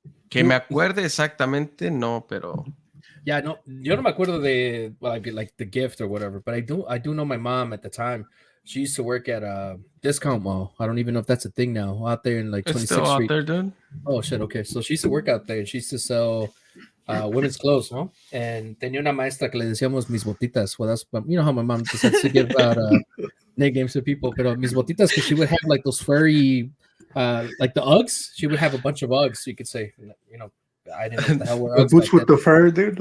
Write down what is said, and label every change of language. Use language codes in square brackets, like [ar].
[es] Que me acuerde exactamente, no, pero. [en] Yeah, no, [es] yo no me acuerdo de [en] like the gift or whatever, but I do know my mom at the time. She used to work at a discount mall. I don't even know if that's a thing now. Out there in like 26th still Street. Out there, dude. Oh shit, okay. So she used to work out there and she used to sell women's clothes, no? [es] And tenía una maestra que le decíamos mis botitas. [en] Well, that's, you know how my mom decides to give out nicknames to people, [es] pero mis botitas, [en] because she would have like those furry like the Uggs. She would have a bunch of Uggs, you could say, you know. I didn't know what the hell were Uggs. The boots with the fur, dude.